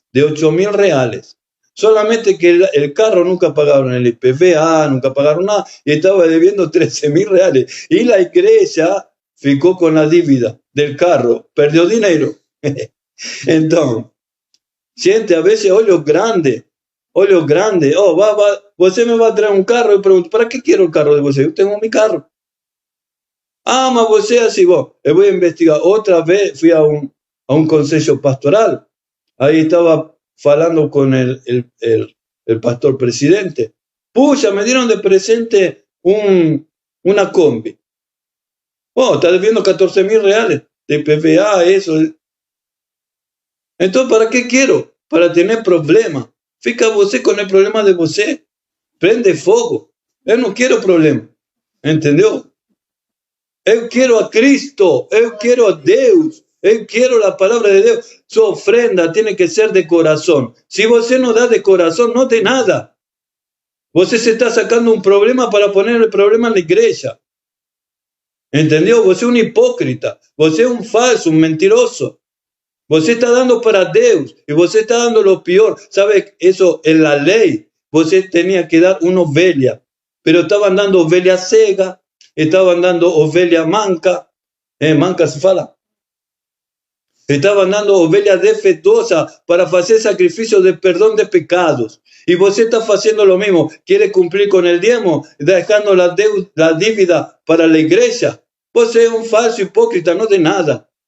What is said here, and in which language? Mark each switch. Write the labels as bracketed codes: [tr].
[es] De 8.000 reales. Solamente que el carro nunca pagaron el IPVA, nunca pagaron nada, y estaba debiendo 13.000 reales. Y la iglesia ficó con la dívida del carro, perdió dinero. Entonces, siente a veces olhos grandes. Você me va a traer un carro. Y pregunto, ¿para qué quiero el carro de você? Yo tengo mi carro. Ah, mas você así, yo voy a investigar. Otra vez fui a un consejo pastoral. Ahí estaba falando con el pastor presidente. Pucha, me dieron de presente una combi. Está debiendo 14.000 reales de PVA, eso. Entonces, ¿para qué quiero? Para tener problemas. [pt] Fica você con el problema de você. Prende fuego. Eu não quero problema. Entendeu? Eu quero a Cristo, eu quero a Deus, eu quero a palavra de Deus. [es] Su ofrenda tiene que ser de corazón. [pt] Si você não dá de corazón, no tem nada. Você se está sacando um problema para poner el problema na igreja. Entendeu? Você é um hipócrita, você é um falso, um mentiroso. Você está dando para Deus e você está dando lo pior. [es] Sabe, eso en la ley, você tenía que dar una ovelha, pero estaban dando ovelha cega, estaban dando ovelha manca, manca se fala. Estaban dando ovelha defeituosa para hacer sacrificio de perdón de pecados. Y você está haciendo lo mismo. Quiere cumplir con el diezmo, dejando la dívida para la iglesia. Você es un falso hipócrita, no de nada.